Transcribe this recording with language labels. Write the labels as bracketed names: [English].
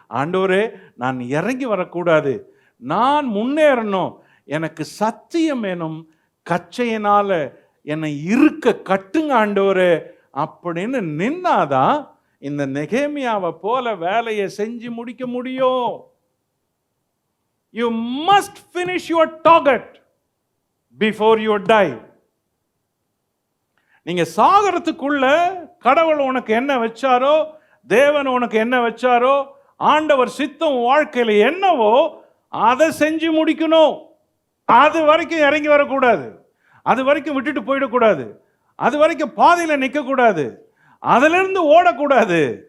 [Tamil] ஆண்டவரே, நான் இறங்கி வரக்கூடாது, நான் முன்னேறணும், எனக்கு சத்தியம் எனும் கச்சையினால என்னை இருக்க கட்டுங்க ஆண்டவரே அப்படின்னு நின்னாதான் இந்த நெகேமியாவை போல வேலையை செஞ்சு முடிக்க முடியும். [English] You must finish your target before you die. [Tamil] நீங்க சாகரத்துக்குள்ள கடவுள் உனக்கு என்ன வச்சாரோ, தேவன் உனக்கு என்ன வச்சாரோ, ஆண்டவர் சித்தம் வாழ்க்கையில என்னவோ அதை செஞ்சு முடிக்கணும். அது வரைக்கும் இறங்கி வரக்கூடாது, அது வரைக்கும் விட்டுட்டு போயிடக்கூடாது, அது வரைக்கும் பாதையில் நிற்கக்கூடாது, அதிலிருந்து ஓடக்கூடாது.